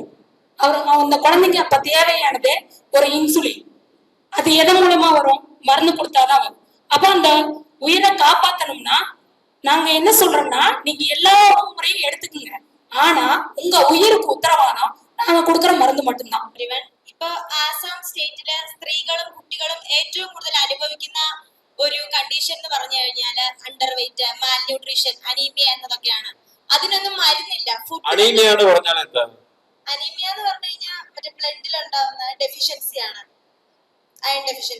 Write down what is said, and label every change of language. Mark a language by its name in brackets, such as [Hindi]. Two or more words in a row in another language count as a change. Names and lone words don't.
[Tamil] அந்த குழந்தைக்கு அப்ப தேவையானது ஒரு இன்சுலின். அது எதன் மூலமா வரும்? மருந்து கொடுத்தாதான் வரும். அப்ப அந்த உயிரை காப்பாத்தணும்னா நாங்க என்ன சொல்றோம்னா, நீங்க எல்லா முறையும் எடுத்துக்கங்க, ஆனா உங்க உயிருக்கு உத்தரவாதம் நாங்க கொடுக்குற മരുന്ന് மட்டும்தான். [Malayalam] ഇപ്പൊ ആസാം സ്റ്റേറ്റിലെ സ്ത്രീകളും കുട്ടികളും ഏറ്റവും കൂടുതൽ അനുഭവിക്കുന്ന ഒരു കണ്ടീഷൻ എന്ന് പറഞ്ഞു കഴിഞ്ഞാല് [English] under weight, malnutrition, anemia [Malayalam] എന്നതൊക്കെയാണ്. അതിനൊന്നും മരുന്നില്ല. അനീമിയ എന്ന് പറഞ്ഞാൽ എന്താ? അനീമിയ എന്ന് പറഞ്ഞു കഴിഞ്ഞാൽ മറ്റേ ബ്ലഡിൽ ഉണ്ടാവുന്ന ഡെഫിഷ്യൻസിയാണ്, [English] iron deficiency.